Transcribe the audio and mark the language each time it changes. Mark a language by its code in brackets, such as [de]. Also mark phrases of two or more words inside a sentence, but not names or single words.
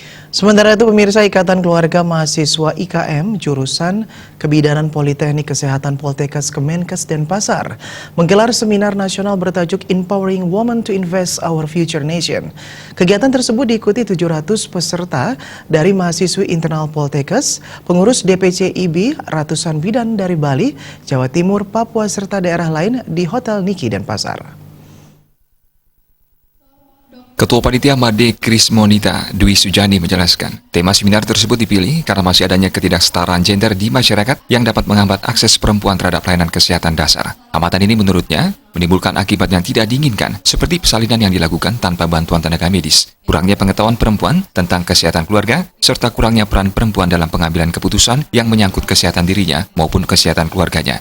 [id] Sementara itu, pemirsa, Ikatan Keluarga Mahasiswa IKM jurusan Kebidanan Politeknik Kesehatan Poltekkes Kemenkes Denpasar menggelar seminar nasional bertajuk Empowering Women to Invest Our Future Nation. Kegiatan tersebut diikuti 700 peserta dari mahasiswi internal Poltekkes, pengurus DPC IB, ratusan bidan dari Bali, Jawa Timur, Papua, serta daerah lain di Hotel Niki Denpasar. Ketua Panitia Made Krismonita Dwi Sujani menjelaskan, tema seminar tersebut dipilih karena masih adanya ketidaksetaraan gender di masyarakat yang dapat menghambat akses perempuan terhadap pelayanan kesehatan dasar. Amatan ini menurutnya menimbulkan akibat yang tidak diinginkan, seperti persalinan yang dilakukan tanpa bantuan tenaga medis, kurangnya pengetahuan perempuan tentang kesehatan keluarga, serta kurangnya peran perempuan dalam pengambilan keputusan yang menyangkut kesehatan dirinya maupun kesehatan keluarganya.